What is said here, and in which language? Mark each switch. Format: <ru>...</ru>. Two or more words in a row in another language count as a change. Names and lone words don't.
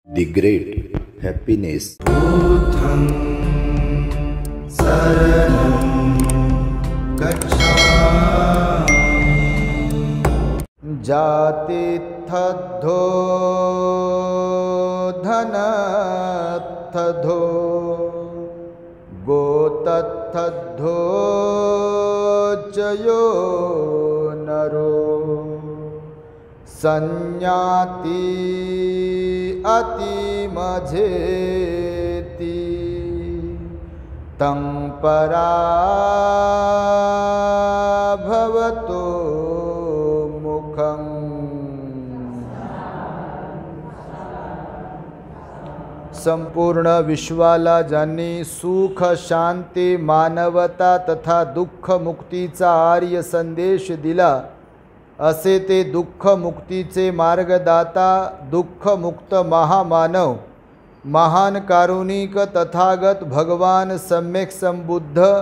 <en>The great happiness.</en> <pi>बुद्धं शरणं गच्छामि। जातिथद्धो धनथद्धो गोतथद्धो जयो नरो संज्ञाति अति मझेति तं पराभवतो मुखं।</pi> <mr>संपूर्ण विश्वाला ज्यांनी सुख शांती मानवता तथा दुःख मुक्तीचा आर्य संदेश दिला असे ते दुःख मुक्तीचे मार्गदाता दुःख मुक्त महामानव महान कारुणिक तथागत भगवान सम्यक संबुद्ध</mr>